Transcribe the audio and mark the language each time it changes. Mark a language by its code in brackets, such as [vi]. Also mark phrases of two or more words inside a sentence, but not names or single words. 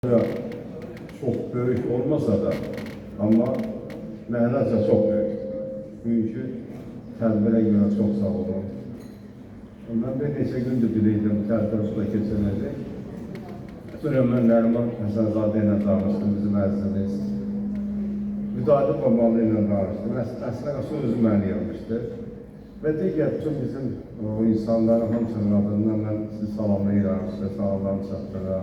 [tr] Çok büyük olmasa da ama mənaca çok büyük. [az] Çünkü tədbirə görə çok sağ olun. Ben bir neçə gündür bilirdim tədbir usta keçirmədi. Süleyman Nəriman Həsənzadə ilə danışdım, bizim əzizimiz. Müdadə Bamalı ilə danışdım. Əslində o özü məni yazmışdı. Ve digər bütün bizim o insanların hamısının adından ben sizi salamlayıram, size salamlarını çatdıram.